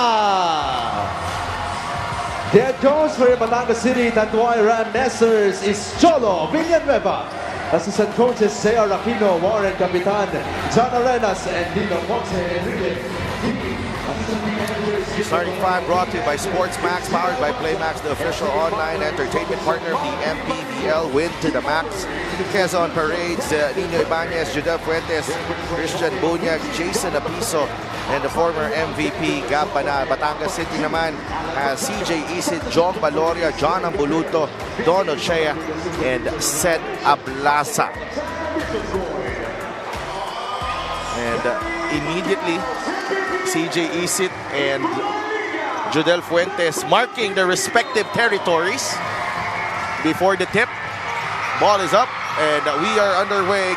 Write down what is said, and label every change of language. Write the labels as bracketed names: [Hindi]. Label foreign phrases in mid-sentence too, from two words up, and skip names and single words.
[English] The head coach for Batangas City, Tanduay Rum Masters is Cholo Villanueva. Assistant coaches, J.R. Aquino, Warren Capitan, John Arenas, and Dino Ponce Enrique. Starting 5 brought to you by Sports Max, powered by Playmax, the official online entertainment partner of the MPBL Win to the Max. Quezon Parades, Nino Ibanez, Judel Fuentes, Christian Bunyag, Jason Apiso, and the former MVP, Gab Banal. Batangas City naman has CJ Isit, John Valoria, John Ambuluto, Don Otsea, and Ced Ablasa. And immediately, CJ Isit and Judel Fuentes marking their respective territories before the tip. Ball is up, and we are underway.